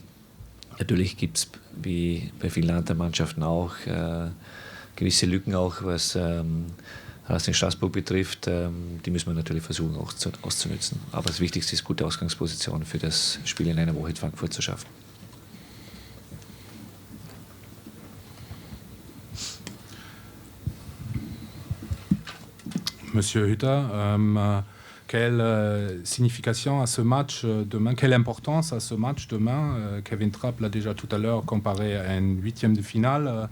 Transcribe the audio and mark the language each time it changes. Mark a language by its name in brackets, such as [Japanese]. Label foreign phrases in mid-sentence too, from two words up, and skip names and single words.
[German] Natürlich gibt es, wie bei vielen anderen Mannschaften auch, gewisse Lücken, auch was den Straßburg betrifft. Die müssen wir natürlich versuchen auch auszunützen. Aber das Wichtigste ist, gute Ausgangsposition für das Spiel in einer Woche in Frankfurt zu schaffen. [French] Monsieur Hutter, quelle signification à ce match demain, quelle importance à ce match demain? Kevin Trapp l'a déjà tout à l'heure comparé à une 8e de finale.